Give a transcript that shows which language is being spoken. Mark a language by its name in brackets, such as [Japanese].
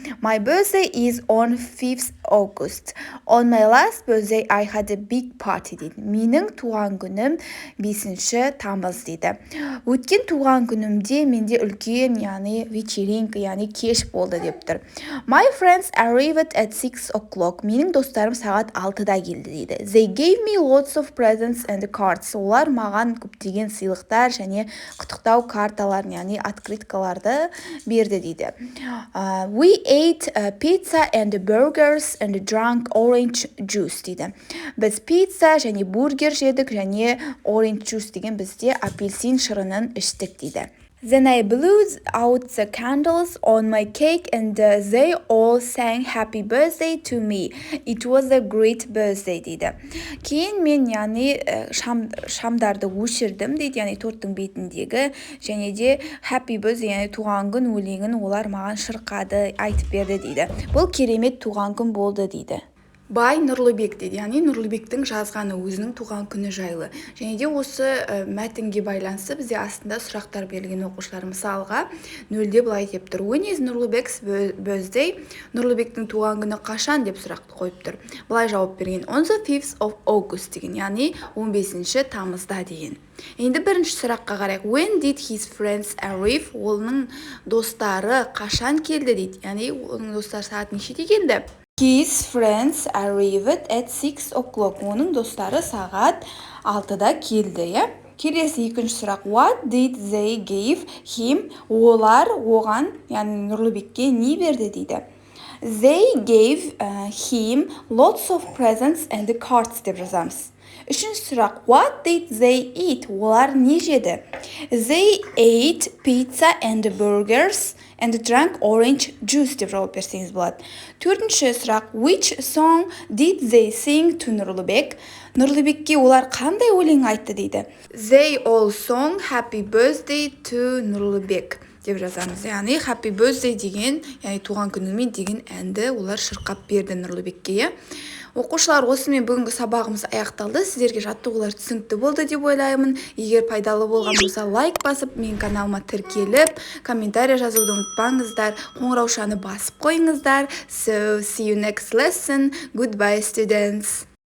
[English] My birthday is on 5th August. On my last birthday I had a big party [Kazakh] дейді. Менің туған күнім 5-ші тамыз дейді. Өткен туған күнімде менде үлкен, яғни вечеринка, яғни кеш болды деп тұр. [English] My friends arrived at 6 o'clock. [Kazakh] Менің достарым сағат 6-да келді дейді. [English] They gave me lots of presents and cards. [Kazakh] Олар маған көптеген сыйлықтар және құттықтау карталарын, яғни открыткаларды берді дейді. [English] We ate pizza and burgers and drank orange juice [Kazakh] дейді. Біз пицца және бургер жедік және [English] orange juice [Kazakh] деген бізде апельсин шырынын іштік дейді. [English] Then I blew out the candles on my cake and they all sang happy birthday to me. It was a great birthday дейді. [Kazakh] Кейін мен шамдарды өшірдім дейді, яғни торттың бетіндегі, және де [English] happy birthday, [Kazakh] яғни туған күн өлеңін олар маған шырқады, айтып берді дейді. Бұл керемет туған күн болды дейді. Бай Нұрлыбек дейді, яғни Нұрлыбектің жазғаны өзінің туған күні жайлы. Және де осы мәтінге байланысты бізде астында сұрақтар берілген оқушылар. Мысалға, нөлде былай деп тұр. [English] When is Нұрлыбек's birthday? [Kazakh] Нұрлыбектің туған күні қашан деп сұрақ қойып тұр. Былай жауап берген. [English] On the 5th of August [Kazakh] деген, яғни 15 тамызда деген. Енді бірінші сұраққа қарайық. [English] When did his friends arrive? [Kazakh] Оның достары қашан келді дейді. Яғни оның достары сағат нешеде келді? [English] His friends arrived at 6 o'clock. [Kazakh] Оның достары сағат 6-да келді, иә? Келесі екінші сұрақ. [English] What did they give him? [Kazakh] Олар оған, яғни Нұрлыбекке не берді дейді. [English] They gave him lots of presents and cards [Kazakh] деп жазамыз. Үшінші сұрақ. [English] What did they eat? [Kazakh] Олар не жеді? [English] They ate pizza and burgers and drank orange juice [Kazakh] деп жауап берсеңіз болады. Төртінші сұрақ. [English] Which song did they sing to Нұрлыбек? [Kazakh] Нұрлыбекке олар қандай өлең айтты дейді. [English] They all sung happy birthday to Нұрлыбек [Kazakh] деп жазамыз. Яғни [English] happy birthday [Kazakh] деген, яғни туған күнімен деген әнді олар шырқап берді Нұрлыбекке. Оқушылар, осымен бүгінгі сабағымыз аяқталды. Сіздерге жаттығулар түсінікті болды деп ойлаймын. Егер пайдалы болған болса, лайк басып, менің каналыма тіркеліп, комментарий жазуды ұмытпаңыздар, қоңыраушаны басып қойыңыздар. [English] So, see you next lesson. Goodbye, students.